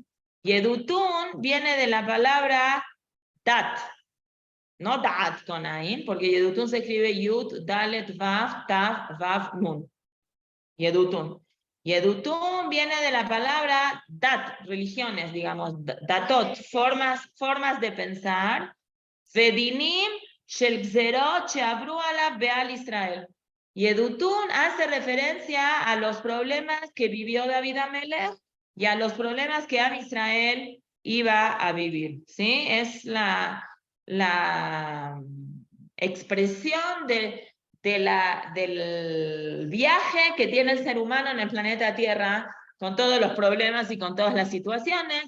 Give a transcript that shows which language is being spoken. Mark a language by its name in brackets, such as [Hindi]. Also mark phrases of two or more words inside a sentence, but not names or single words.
[Spanish] Yedutun viene de la palabra dat, no dat con ain, porque Yedutun se escribe Yud, Dalet, Vav, Tav, Vav, Nun. Yedutun. Yedutun viene de la palabra dat, religiones, digamos, datot, formas de pensar. [Hebrew] ודינים של גזרות שעברו עליו בעל ישראל. [Spanish] Yedutun hace referencia a los problemas que vivió David Amelech y a los problemas que Am Israel iba a vivir. ¿Sí? Es la expresión del viaje que tiene el ser humano en el planeta Tierra con todos los problemas y con todas las situaciones.